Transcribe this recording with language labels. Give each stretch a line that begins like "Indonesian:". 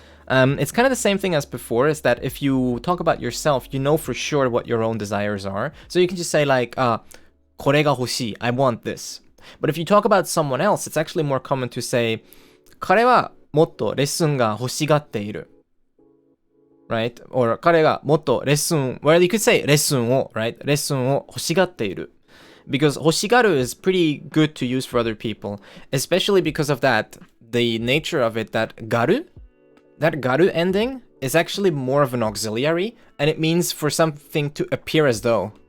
English: It's kind of the same thing as before, is that if you talk about yourself, you know for sure what your own desires are. So you can just say like,
Japanese: これが欲しい
English: I want this. But if you talk about someone else, it's actually more common to say,
Japanese: 彼はもっとレッスンが欲しがっている
English: Right? Or
Japanese: 彼がもっとレッスン
English: Well, you could say
Japanese: レッスンを
English: Right?
Japanese: レッスンを欲しがっている
English: Because 欲しがる is pretty good to use for other people, especially because of that, the nature of it, that がる That がる ending is actually more of an auxiliary, and it means for something to appear as though.